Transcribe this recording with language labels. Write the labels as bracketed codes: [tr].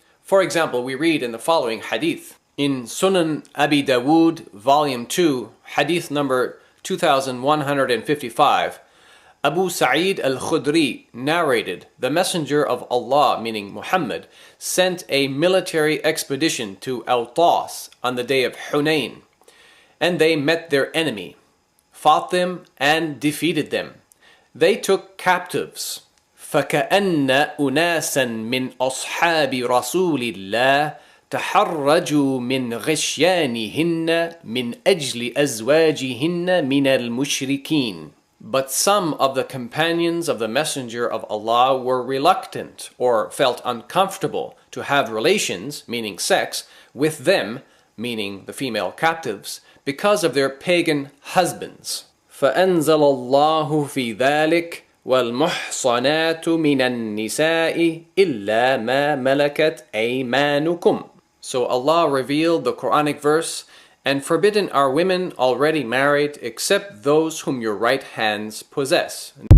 [en] For example, we read in the following hadith. In Sunan Abi Dawood, volume 2, hadith number 2155, Abu Sa'id al-Khudri narrated, the Messenger of Allah, meaning Muhammad, sent a military expedition to Awtas on the day of Hunayn, and they met their enemy, fought them, and defeated them. They took captives. [ar] فَكَأَنَّ أُنَاسًا مِنْ أَصْحَابِ رَسُولِ اللَّهِ تحرجوا من غشيانهن من أجل أزواجهن من المشركين. [en] But some of the companions of the Messenger of Allah were reluctant or felt uncomfortable to have relations, meaning sex, with them, meaning the female captives, because of their pagan husbands. [ar] فأنزل الله في ذلك والمحصنات من النساء إلا ما ملكت أيمانكم. [en] So Allah revealed the Quranic verse, and forbidden are women already married except those whom your right hands possess.